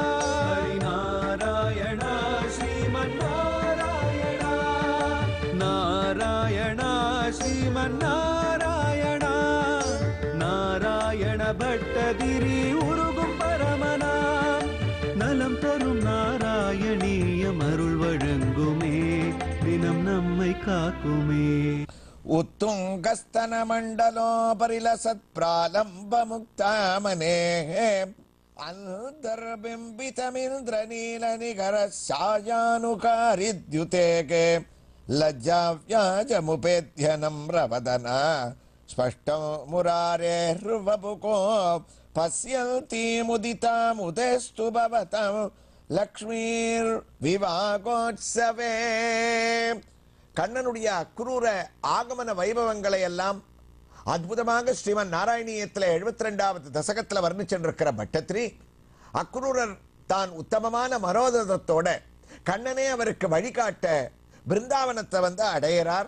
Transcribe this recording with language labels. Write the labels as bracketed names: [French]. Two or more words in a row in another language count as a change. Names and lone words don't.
[Tamil] நாராயணா ஸ்ரீமன் நாராயணா நாராயணா ஸ்ரீமன் நாராயணா நாராயண பட்டதிரி உருகும் பரமனாம் நலம் தரும் நாராயணீயம் அருள் வழங்குமே தினம் நம்மை காக்குமே. [Sanskrit] उत्तुंगस्तन मंडलो परिलसत् प्रालंब मुक्तामने अंतर्बिंबितमिंद्रनील निगर सायानुकारिद्युतेके लज्जाव्याजमुपेत्य नम्रवदना स्पष्टो मुरारेर्वपुको पश्यन्तीमुदितामुदेस्तु भवतं लक्ष्मीर्विवाहोत्सवे. [Tamil] கண்ணனுடைய அக்ரூர ஆகமன வைபவங்களை எல்லாம் அற்புதமாக ஸ்ரீமன் நாராயணியத்தில் 72வது தசகத்தில் வர்ணிச்சென்றிருக்கிற பட்டத்திரி அக்ரூரர் தான் உத்தமமான மனோதத்தோட கண்ணனே அவருக்கு வழிகாட்ட பிருந்தாவனத்தை வந்து அடையிறார்.